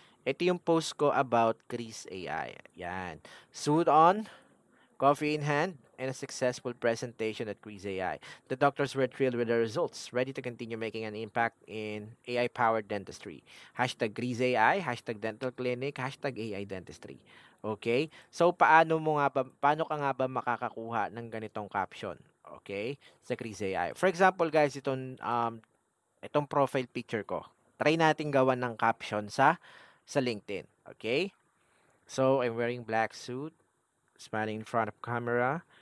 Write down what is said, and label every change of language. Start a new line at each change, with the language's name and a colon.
Filipino: Ito yung post ko about Chris AI. Yan.
English: Suit on, coffee in hand, and a successful presentation at Chris AI. The doctors were thrilled with the results, ready to continue making an impact in AI-powered dentistry. Hashtag Chris AI, hashtag dental clinic, hashtag AI dentistry. Okay?
Filipino: So, paano ka nga ba makakakuha ng ganitong caption? Okay? Sa Chris AI.
English: For example, guys, itong profile picture ko.
Filipino: Try natin gawan ng caption sa LinkedIn.
English: Okay? So, I'm wearing black suit, smiling in front of camera.